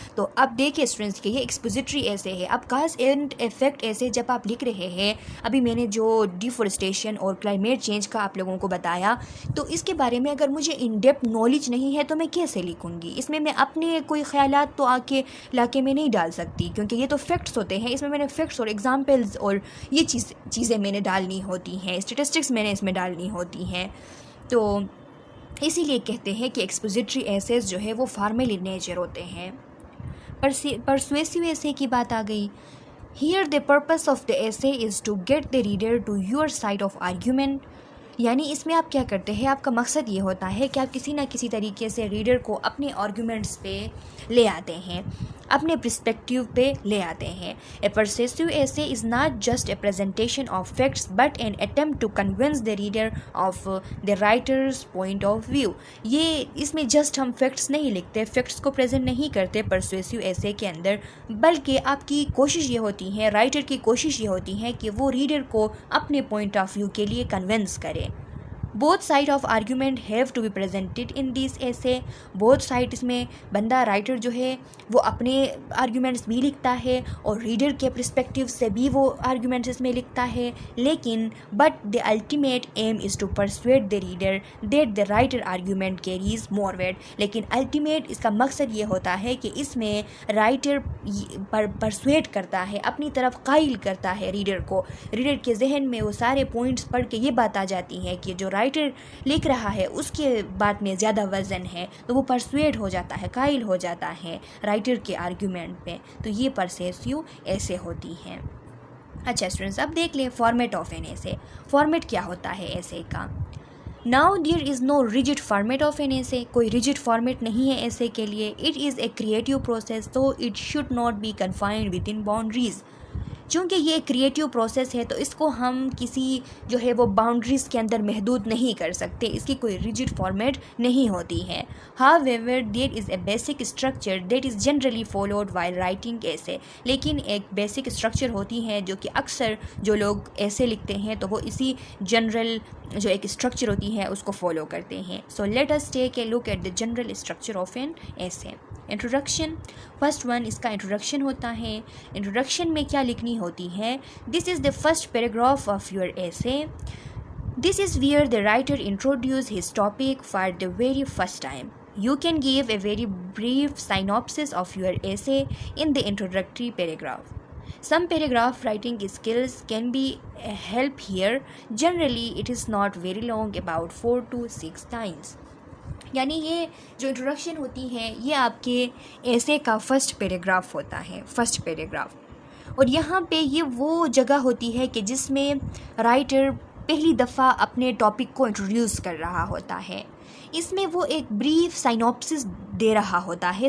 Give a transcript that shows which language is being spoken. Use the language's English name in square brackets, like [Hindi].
[Urdu] تو اب دیکھیں اسٹوڈنٹس کہ یہ ایکسپوزیٹری ایسے ہے. اب کاز اینڈ ایفیکٹ ایسے جب آپ لکھ رہے ہیں، ابھی میں نے جو ڈیفورسٹیشن اور کلائمیٹ چینج کا آپ لوگوں کو بتایا، تو اس کے بارے میں اگر مجھے ان ڈیپتھ نالج نہیں ہے تو میں کیسے لکھوں گی؟ اس میں اپنے کوئی خیالات تو لا کے میں نہیں ڈال سکتی، کیونکہ یہ تو فیکٹس ہوتے ہیں. اس میں نے فیکٹس اور ایگزامپلز اور یہ چیزیں میں نے ڈالنی ہوتی ہیں، اسٹیٹسٹکس میں نے اس میں ڈالنی ہوتی ہیں. تو اسی لیے کہتے ہیں کہ ایکسپوزیٹری ایسیز جو ہے وہ فارمل ان نیچر ہوتے ہیں. پرسویسیو ایسے کی بات آ گئی. [English] Here the purpose of the essay is to get the reader to your side of argument. [Urdu] یعنی اس میں آپ کیا کرتے ہیں؟ آپ کا مقصد یہ ہوتا ہے کہ آپ کسی نہ کسی طریقے سے ریڈر کو اپنے آرگومنٹس پہ لے آتے ہیں، اپنے پرسپیکٹیو پہ لے آتے ہیں. [English] A persuasive essay is not just a presentation of facts but an attempt to convince the reader of the writer's point of view. [Urdu] یہ اس میں جسٹ ہم فیکٹس نہیں لکھتے، فیکٹس کو پریزنٹ نہیں کرتے پرسویسیو ایسے کے اندر، بلکہ آپ کی کوشش یہ ہوتی ہے، رائٹر کی کوشش یہ ہوتی ہے کہ وہ ریڈر کو اپنے پوائنٹ آف ویو کے لیے کنونس کرے. [English] both side of argument have to be presented in this essay. both side [Urdu] اس میں بندہ رائٹر جو ہے وہ اپنے آرگومنٹس بھی لکھتا ہے اور ریڈر کے پرسپیکٹیو سے بھی وہ آرگومنٹس اس میں لکھتا ہے، لیکن [English] but the ultimate aim is to persuade the reader that the writer argument carries more weight. [Urdu] لیکن الٹیمیٹ اس کا مقصد یہ ہوتا ہے کہ اس میں رائٹر پرسویٹ کرتا ہے، اپنی طرف قائل کرتا ہے ریڈر کو. ریڈر کے ذہن میں وہ سارے پوائنٹس پڑھ کے یہ بات آ جاتی ہے کہ جو رائٹر لکھ رہا ہے اس کے بات میں زیادہ وزن ہے، تو وہ پرسویٹ ہو جاتا ہے، قائل ہو جاتا ہے رائٹر کے آرگومنٹ پہ. تو یہ پرسیسیو ایسے ہوتی ہیں. اچھا اسٹوڈنٹس، اب دیکھ لیں فارمیٹ آف این ایسے. فارمیٹ کیا ہوتا ہے ایسے کا؟ [English] Now there is no rigid format of an essay. [Urdu] کوئی rigid format نہیں ہے ایسے کے لیے. [English] It is a creative process, so it should not be confined within boundaries. [Urdu] چونکہ یہ ایک کریٹیو پروسیس ہے تو اس کو ہم کسی جو ہے وہ باؤنڈریز کے اندر محدود نہیں کر سکتے، اس کی کوئی ریجڈ فارمیٹ نہیں ہوتی ہے. [English] However, there is a basic structure that is generally followed while writing essay. [Urdu] لیکن ایک بیسک اسٹرکچر ہوتی ہے جو کہ اکثر جو لوگ ایسے لکھتے ہیں تو وہ اسی جنرل جو ایک اسٹرکچر ہوتی ہے اس کو فالو کرتے ہیں. [English] So let us take a look at the general structure of an essay. [Urdu] Introduction. First one اس کا انٹروڈکشن ہوتا ہے. انٹروڈکشن میں کیا لکھنی ہوتی ہے؟ [English] This is the first paragraph of your essay. This is where the writer introduces his topic for the very first time. You can give a very brief synopsis of your essay in the introductory paragraph. Some paragraph writing skills can be a help here. Generally, it is not very long, about 4 to 6 lines. [Urdu] یعنی یہ جو introduction ہوتی ہے یہ آپ کے ایسے کا فرسٹ پیراگراف ہوتا ہے. فرسٹ پیراگراف اور یہاں پہ یہ وہ جگہ ہوتی ہے کہ جس میں رائٹر پہلی دفعہ اپنے ٹاپک کو انٹروڈیوس کر رہا ہوتا ہے. اس میں وہ ایک بریف سائنوپسس دے رہا ہوتا ہے.